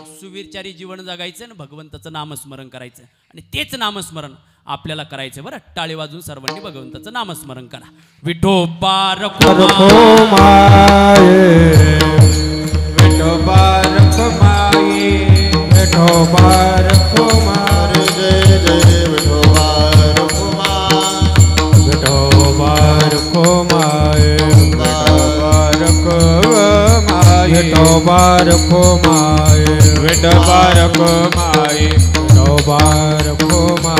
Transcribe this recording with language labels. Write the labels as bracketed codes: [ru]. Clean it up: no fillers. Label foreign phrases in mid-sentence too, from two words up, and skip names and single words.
[mr] सुविचारी जीवन जगायचं आणि भगवंताचं नामस्मरण करायचं. आणि तेच नामस्मरण आपल्याला करायचं बरं. टाळे वाजून सर्वांनी भगवंताचं नामस्मरण करा. विठोबा रखुमाये, विठोबा रखुमाये, विठोबा रखुमाये, जय जय विठोबा रखुमाये, विठोबा रखुमाये, विठोबा रखुमाये, विठोबा रखुमाये, विठोबा रखुमाये,